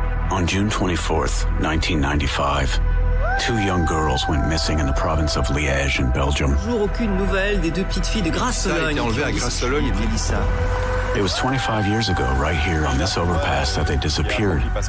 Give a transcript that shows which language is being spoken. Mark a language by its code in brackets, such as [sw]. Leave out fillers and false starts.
[en] On June 24th, 1995, two young girls went missing in the province of Liège in Belgium. [fr] Toujours aucune nouvelle des deux petites filles de Grasse-Sologne. Ça a été enlevé à Grasse-Sologne et Mélissa. [en] It was 25 years ago, right here on this overpass, that they disappeared.